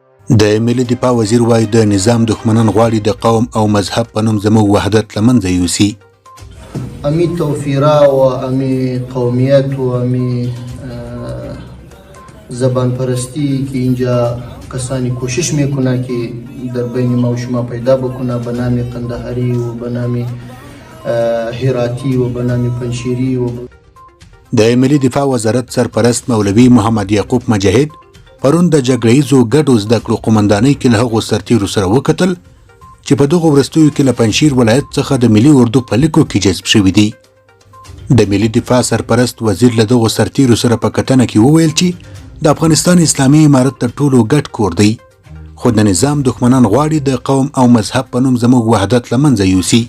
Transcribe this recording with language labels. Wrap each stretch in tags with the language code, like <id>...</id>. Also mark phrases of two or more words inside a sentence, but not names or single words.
<ps>د ملي دفاع وزیر وایي د نظام دښمنان غواړي د قوم او مذهب په نوم زموږ وحدت له منځه یوسي.</ps> <fa>امی توفیرا و امی قومیت و امی زبان پرستی که اینجا کسانی کوشش میکنه که در بین ما و شما پیدا بکنه به نام قندهاری و به نام هراتی و به نام پنشیری و</fa> <ps>د ملي دفاع وزارت سرپرست مولوي محمد یعقوب مجاهد پرون د جګړهیزو ګډو زده کړو قومندانۍ کې له هغو سرتیرو سره وکتل چې په دغو وروستیو کې له پنجشیر ولایت څخه د ملي اردو په لیکو کې جذب شوي دي. د ملي دفاع سرپرست وزیر له دغو سرتیرو سره په کتنه کې وویل چې د افغانستان اسلامي امارت تر ټولو ګډ کور دی، خو د نظام دښمنان غواړي د قوم او مذهب په نوم زموږ وحدت له منځه یوسي.</ps>